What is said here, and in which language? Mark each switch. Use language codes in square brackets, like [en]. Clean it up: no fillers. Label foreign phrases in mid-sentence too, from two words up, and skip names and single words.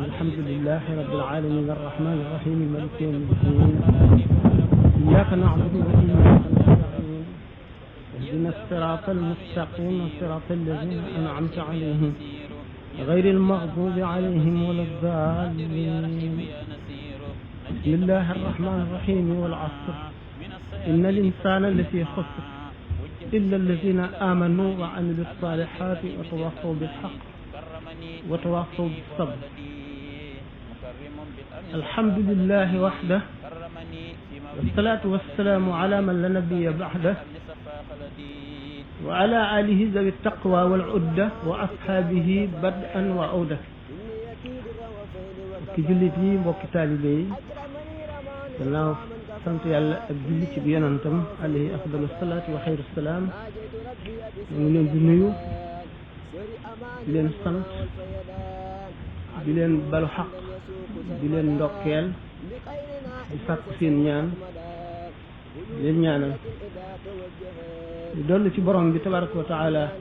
[ar] الحمد لله رب العالمين الرحمن الرحيم مالك يوم الدين. إياك نعبد وإياك نستعين. اهدنا الصراط المستقيم صراط الذين أنعمت عليهم غير المغضوب عليهم ولا الضالين. بسم الله الرحمن الرحيم والعصر إن الإنسان لفي خسر إلا الذين آمنوا وعملوا الصالحات وتواصوا بالحق وتواصوا بالصبر الحمد لله وحده والصلاة والسلام على من لا نبي بعده وعلى آله ذوي التقوى والعدة وأصحابه بدءا وعودا [wo] mbokki jullit yi mbokki taalibe yi gannaaw sant yàlla ak julli ci bi yonantam [ar] عليه أفضل الصلاة وخير السلام [wo] ñu ngi leen di nuyu di leen sant di leen balu xaq di leen ndokkeel di sàkk seen ñaan di leen ñaanal di dolli ci borom bi [ar] تبارك وتعالى